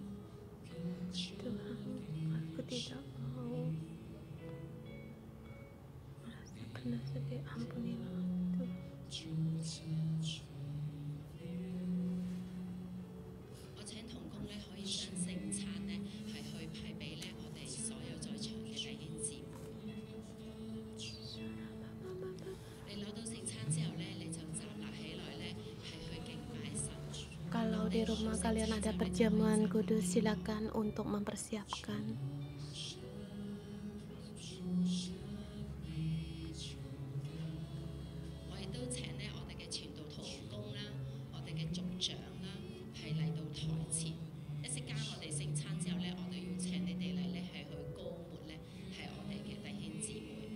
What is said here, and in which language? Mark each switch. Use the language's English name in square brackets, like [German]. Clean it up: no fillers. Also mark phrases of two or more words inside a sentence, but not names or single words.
[Indonesian] Tuhan, aku tidak mau merasa benar sendiri. Ampunilah Tuhan. [Cantonese] 我請同工咧可以將聖餐咧係去派俾咧我哋所有在場嘅弟兄姊妹。你攞到聖餐之後咧，你就站立起來咧，係去敬拜神。 [Indonesian] Kalau di rumah kalian ada perjamuan kudus, silakan untuk mempersiapkan. [Cantonese] 我亦都請咧我哋嘅傳道同工啦，我哋嘅族長啦，係嚟到台前。一陣間我哋聖餐之後咧，我哋要請你哋嚟咧係去膏抹咧，係我哋嘅弟兄姊妹。